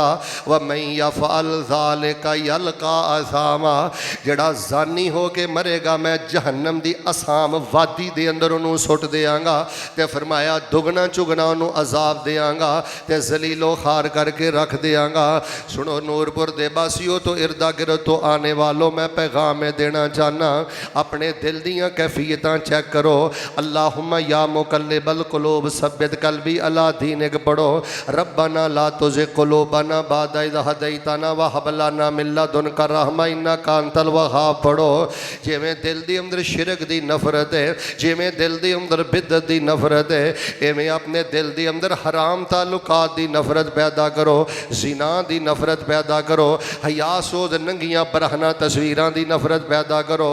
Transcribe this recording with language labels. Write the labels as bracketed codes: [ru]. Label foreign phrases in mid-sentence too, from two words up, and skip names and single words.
[ar] ومن يفعل ذلك يلق أثاما, [pa] جیہڑا زانی ہو کے مرے گا میں جہنم دی اثام وادی دے اندر اونہاں نوں سٹ دیاں گا. تو فرمایا دگنا چوگنا اونہاں نوں عذاب دیاں گا تو ذلیل و خوار کرکے رکھ دیاں گا. سنو نورپور دے باسیو تو ارد گرد تو آنے والو، میں پیغام دینا چاہنا، اپنے دل دیاں کیفیتاں چیک کرو. [ar] اللهم يا مقلب القلوب ثبت قلبي على دينك पढ़ो। ربنا لا تزغ قلوبنا بعد إذ هديتنا وهب لنا من لدنك رحمة إنك أنت الوهاب पढ़ो। [pa] جویں دل دی اندر شرک دی نفرت ہے، جویں دل دی اندر بدعت دی نفرت ہے، ایویں اپنے دل دی اندر حرام تعلقات دی نفرت پیدا کرو، زنا دی نفرت پیدا کرو، حیا سوز ننگیاں برہنہ تصویراں دی نفرت پیدا کرو.